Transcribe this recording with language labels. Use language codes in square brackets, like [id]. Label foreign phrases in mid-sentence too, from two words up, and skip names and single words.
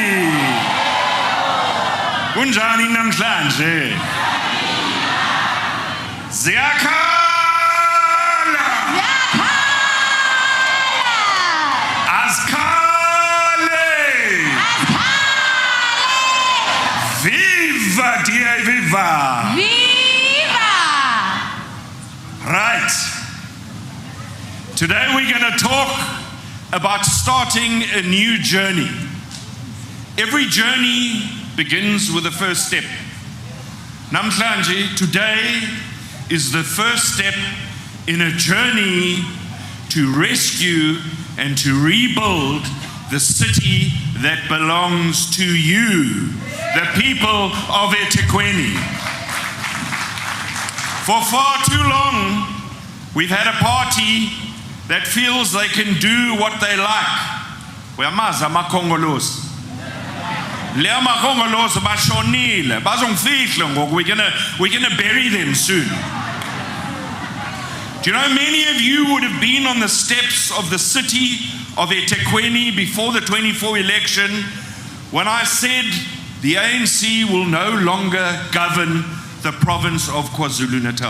[zu] Kunjani namhlanje? Ziyakhala. Azkhale. Viva dia viva. Viva! [en] Right. Today we're going to talk about starting a new journey. Every journey begins with the first step. Namhlanje, today is the first step in a journey to rescue and to rebuild the city that belongs to you, the people of eThekwini. For far too long, we've had a party that feels they can do what they like. [zu] Uyamazi amakhongolosi. Le amakhongolosi bashonile. Bazongifihla ngoku. [en] We're gonna bury them soon. Do you know many of you would have been on the steps of the city of eThekwini before the 24 election when I said the ANC will no longer govern the province of KwaZulu-Natal.